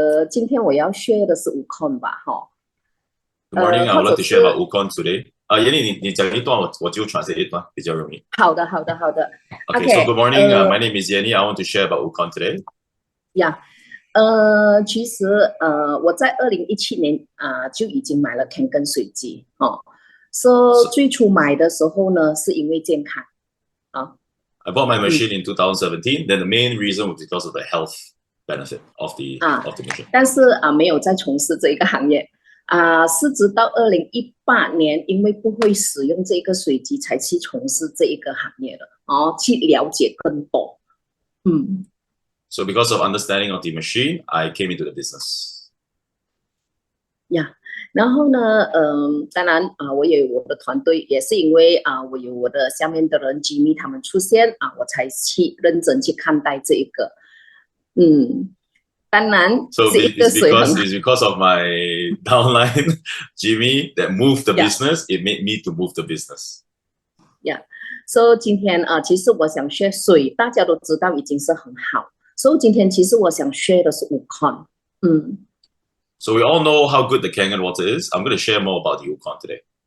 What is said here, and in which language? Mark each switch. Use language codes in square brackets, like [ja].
[zh] 今天我要 share 的是 Ukon 吧，哈。 [en] Good morning, I would like to share about Ukon today. [zh] Yenny, 你讲一段，我就 translate 一段，比较容易。好的。 [en] Okay, so good morning. My name is Yenny. I want to share about Ukon today. Yeah. [zh] 其实我在2017年就已经买了 Kangen 水机哦。 So 最初买的时候呢，是因为健康啊。 [en] I bought my machine in 2017. Then the main reason was because of the health benefit of the machine. [zh] 但是没有在从事这一个行业是直到2018年，因为不会使用这个水机，才去从事这一个行业的去了解更多。 [en] So because of understanding of the machine, I came into the business. [zh] 呀，然后呢，当然我有我的团队，也是因为我有我的下面的人 Jimmy 他们出现我才去认真去看待这一个。当然 So 是一个 [en] it's because of my downline Jimmy that moved the business. It made me to move the business. [zh] So 今天其实我想学水，大家都知道已经是很好。所以今天其实我想学的是Wukon。 [en] So we all know how good the Kangen water is. I'm going to share more about the Wukon today.